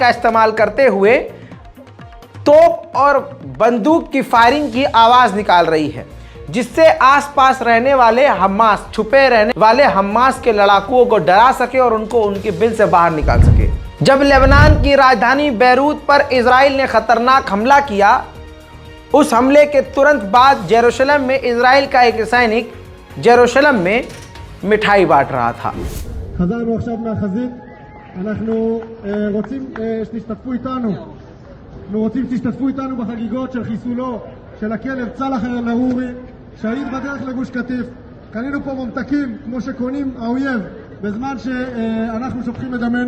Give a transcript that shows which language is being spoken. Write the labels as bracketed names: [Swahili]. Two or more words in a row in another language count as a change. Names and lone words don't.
[Hindi] का इस्तेमाल करते हुए तोप और बंदूक की फायरिंग की आवाज निकाल रही है, जिससे आसपास रहने वाले हमास, छुपे रहने वाले हमास के लड़ाकुओं को डरा सके और उनको उनके बिल से बाहर निकाल सके। जब लेबनान की राजधानी बैरूत पर इजराइल ने खतरनाक हमला किया, उस हमले के तुरंत बाद जेरूशलम में इजराइल का एक सैनिक जेरूशलम में मिठाई बांट रहा था। [Hebrew] חזרנו עכשיו מהחזית, אנחנו רוצים שתשתתפו איתנו. אנחנו רוצים שתשתתפו איתנו בחגיגות של חיסולו של הכלב צלח אל-עארורי, שהיד בדרך לגוש קטיף. קנינו פה ממתקים כמו שקונים האויב בזמן שאנחנו שופכים את דמנו.